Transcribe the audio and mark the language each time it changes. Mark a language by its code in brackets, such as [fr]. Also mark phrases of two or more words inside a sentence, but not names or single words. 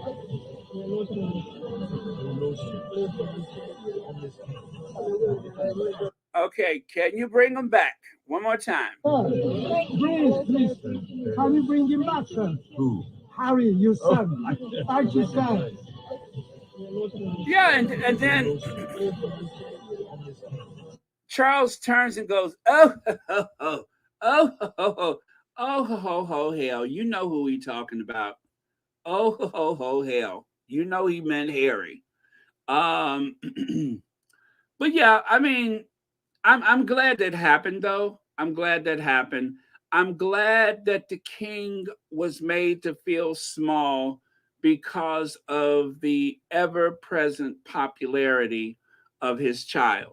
[en] Okay, can you bring them back one more time? Oh, please, can you bring him back, sir? Who? Harry, your son. Archie's son. Yeah, and then Charles turns and goes, "Oh, ho, ho, oh, ho, ho, oh, ho, ho, hell! You know who he talking about? Oh, ho, ho, hell! You know he meant Harry." Um, but yeah, I mean, I'm glad that happened, though. I'm glad that happened. I'm glad that the king was made to feel small because of the ever-present popularity of his child.